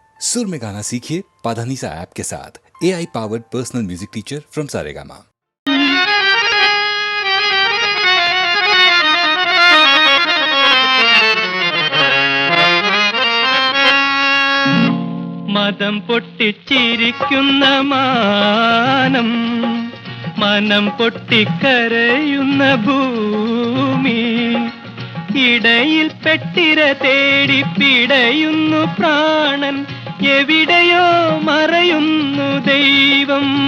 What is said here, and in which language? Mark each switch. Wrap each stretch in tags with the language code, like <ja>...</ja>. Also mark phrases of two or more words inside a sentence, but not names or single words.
<hi>सुर में गाना सीखिए पाधानीसा ऐप के साथ।</hi> <en>AI powered personal music teacher from Saregama.</en> <ml>മതം പൊട്ടിച്ചിരിക്കുന്ന മാനം, മനം പൊട്ടിക്കരയുന്ന ഭൂമി, ഇടയിൽ പെട്ടിര തേടി പിടയുന്നു പ്രാണൻ, എവിടെയോ മറയുന്നു ദൈവം.</ml>